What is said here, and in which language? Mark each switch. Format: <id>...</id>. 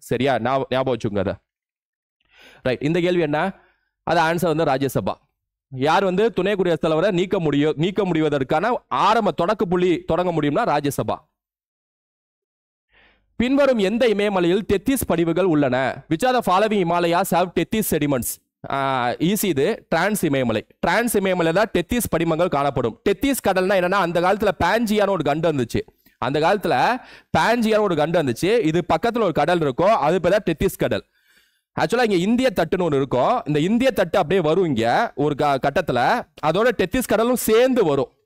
<ta>சரியா, ஞாபகம் வச்சுங்க அதை. ரைட், இந்த கேள்வி என்ன? அது ஆன்சர் வந்து ராஜ்யசபா. யார் வந்து துணை குடியரசுத் தலைவரை நீக்க முடிவதற்கான ஆரம்ப தொடக்க புள்ளி தொடங்க முடியும்னா ராஜ்யசபா. பின்வரும் எந்த இமயமலையில் 33 படிவுகள் உள்ளன?</ta> <en>Which are the following Himalayas have 33 sediments?</en> <ta>Easy, இது டிரான்ஸ் இமயமலை. டிரான்ஸ் இமயமலை தான் 33 படிமங்கள் காணப்படும். 33 கடல்னா என்னன்னா அந்த காலத்துல பாஞ்சியான ஒரு கண்டம் இருந்துச்சு. அந்த காலத்துல பாஞ்சியான ஒரு கண்டம் இருந்துச்சு. இது பக்கத்துல ஒரு கடல் இருக்கும், அது பேர் 33 கடல். ஆக்சுவலா இங்க இந்திய தட்டுன்னு ஒன்று இருக்கும். இந்த இந்திய தட்டு அப்படியே வரும் இங்க ஒரு கட்டத்துல, அதோட 33 கடலும் சேர்ந்து வரும்.</ta>